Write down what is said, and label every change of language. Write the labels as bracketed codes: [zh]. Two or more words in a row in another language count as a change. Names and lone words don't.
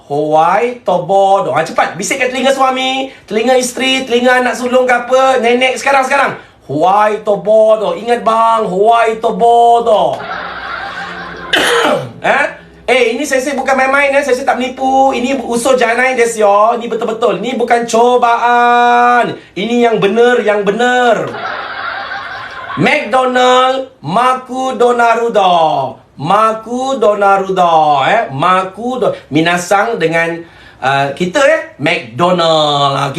[ms] Cepat bisikkan telinga suami, telinga isteri, telinga anak sulung ke apa, nenek sekarang. Whiteboard. Ingat bang, whiteboard. Ini sensei bukan main-main, sensei tak menipu. Ini [ja] usul janai desu yo. [ms] Ini betul-betul. Ini bukan cobaan. Ini yang benar. McDonald, Maku Donarudo. Minasang dengan kita, McDonald.